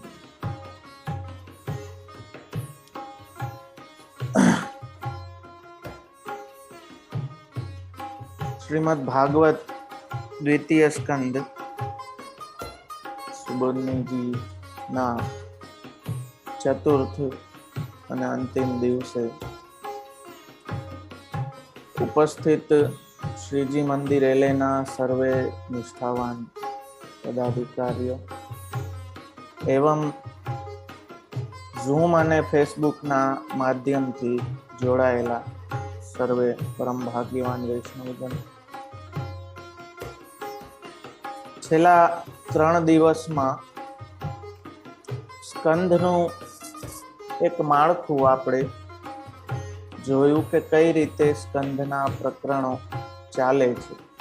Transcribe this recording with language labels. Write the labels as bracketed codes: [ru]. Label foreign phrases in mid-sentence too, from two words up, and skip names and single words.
[gu] श्रीमद् भागवत द्वितीय स्कंद सुबोधनी જી ના ચતુર્થ અને અંતિમ દિવસે ઉપસ્થિત શ્રીજી મંદિર એલેના સર્વે નિષ્ઠાવાન પદાધિકારીઓ એવં ઝૂમ અને ફેસબુકના માધ્યમથી જોડાયેલા સર્વે પરમ ભાગ્યવાન વૈષ્ણવજન, છેલ્લા 3 દિવસમાં સ્કંધનું એક માળખું આપણે જોયું કે કઈ રીતે સ્કંધના પ્રકરણો ચાલે છે.